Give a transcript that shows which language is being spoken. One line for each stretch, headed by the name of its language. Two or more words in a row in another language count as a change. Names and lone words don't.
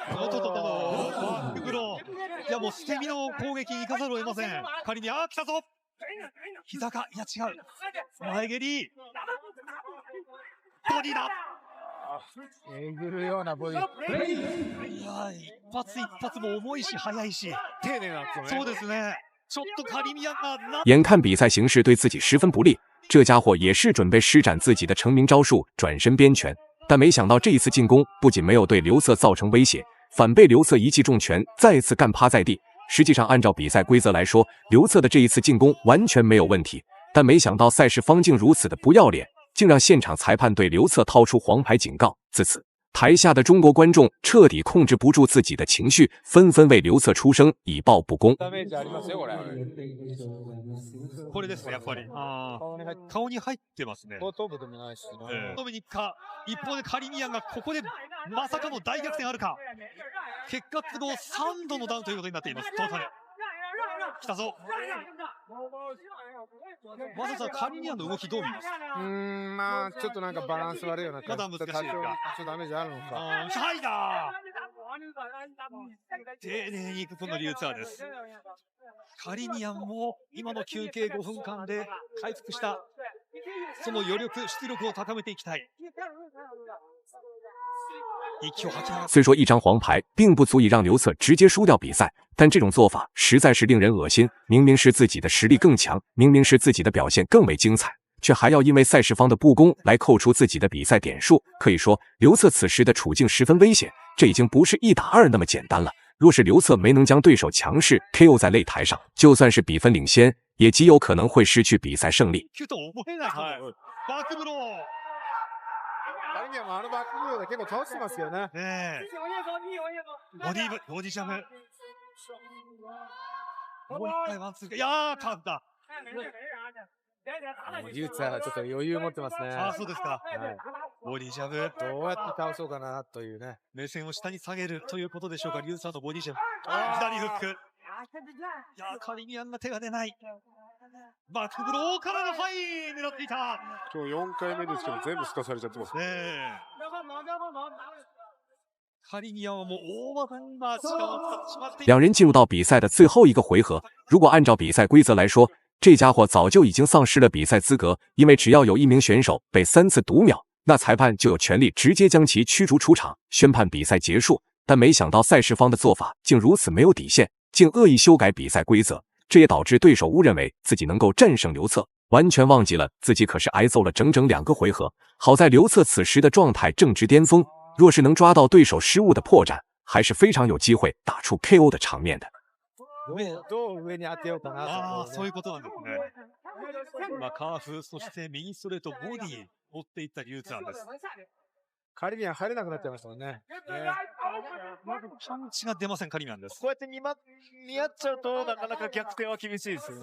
Japanese: バックブロー。いや、もう捨て身の攻撃に行かざるを得ません。仮に、来たぞ。膝か、いや違う。前蹴り。ボディだ。えぐるようなボディ。いや、一発一発も重いし、速いし。丁寧なんですよね。そうですね。ちょっとカリミアンがな。
Chinese: 眼看比赛形势对自己十分不利，这家伙也是准备施展自己的成名招数转身边拳，但没想到这一次进攻不仅没有对刘瑟造成威胁，反被刘瑟一记重拳再次干趴在地。实际上，按照比赛规则来说，刘瑟的这一次进攻完全没有问题，但没想到赛事方竟如此的不要脸，竟让现场裁判对刘瑟掏出黄牌警告。自此，台下的中国观众彻底控制不住自己的情绪，纷纷为刘瑟出声，以报不公。
Japanese: ダメージありますよこれ。これですね、やっぱり。顔に入ってますね。後頭部でもないしね。ドミニカ、一方でカリミアンがここでまさかの大逆転あるか。結果都合3度のダウンということになっています。トータル。来たぞ。まずはカリミアンの動きどう見ます？まあちょっとなんかバランス悪いような感じ。まだ難しいですか。ちょっとダメージあるのか。はいだ。丁寧にいくこのリューツァーです。カリミアンも今の休憩5分間で回復したその余力、出力を高めていきたい。
Chinese: 虽说一张黄牌并不足以让刘瑟直接输掉比赛，但这种做法实在是令人恶心。明明是自己的实力更强，明明是自己的表现更为精彩，却还要因为赛事方的不公来扣除自己的比赛点数。可以说，刘瑟此时的处境十分危险，这已经不是1打2那么简单了。若是刘瑟没能将对手强势 KO 在擂台上，就算是比分领先，也极有可能会失去比赛胜利。
Japanese: カリミアンもバックブローで結構倒してますよね。ボディジャム。もう一回ワンツー。いやー、勝った。リューツァーはちょっと余裕持ってますね。そうですか。ボディジャム。どうやって倒そうかなというね。目線を下に下げるということでしょうか、リューツァーのボディジャム。左フック。いやー、カリミアンが手が出ない。バックブローからのハイ狙っていた。今日4回目ですけど全部すかされちゃってますね。カリミアンはもう大技に今力を使ってしまっている。
Chinese: 两人进入到比赛的最后一个回合，如果按照比赛规则来说，这家伙早就已经丧失了比赛资格，因为只要有一名选手被3次读秒，那裁判就有权利直接将其驱逐出场，宣判比赛结束。但没想到赛事方的做法竟如此没有底线，竟恶意修改比赛规则。这也导致对手误认为自己能够战胜刘策，完全忘记了自己可是挨揍了整整2个回合。好在刘策此时的状态正值巅峰，若是能抓到对手失误的破绽，还是非常有机会打出 KO 的场面的。
Japanese: どう上に当てようかなと。そういうことなんですね。カーフ、そして右ストレート、ボディ持っていったリューツァーです。カリミアン入れなくなっちゃいましたもんね。パンチが出ません、カリミアンです。こうやって見合っちゃうとなかなか逆転は厳しいですよね。